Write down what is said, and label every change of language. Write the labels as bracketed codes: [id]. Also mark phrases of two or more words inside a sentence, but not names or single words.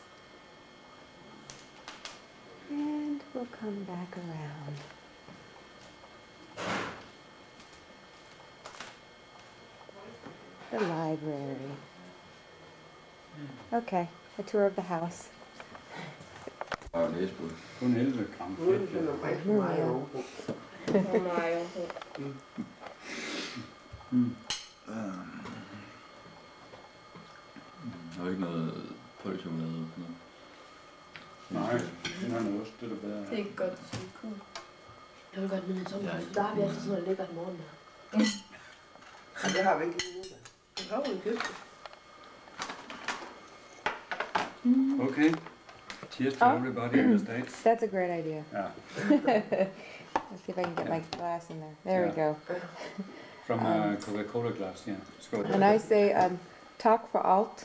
[en] And we'll come back around. The library. Okay, a tour of the house. [da] Kun 11 gram fedt. Har du ikke noget pølsechokolade eller sådan noget? Nej, det er noget ost, det er bedre. Det er ikke godt, det er cool. Jeg vil godt med en sommerhus. Der har vi altid sådan noget lækkert morgenmad. Ja, det har vi ikke lige nu. Det har vi købt. Okay. [en] Cheers to everybody in the States. That's a great idea. Yeah. Let's see if I can get my glass in there. There we go. From a Coca-Cola glass, yeah. [da] Skål. [en] And I say, talk for alt.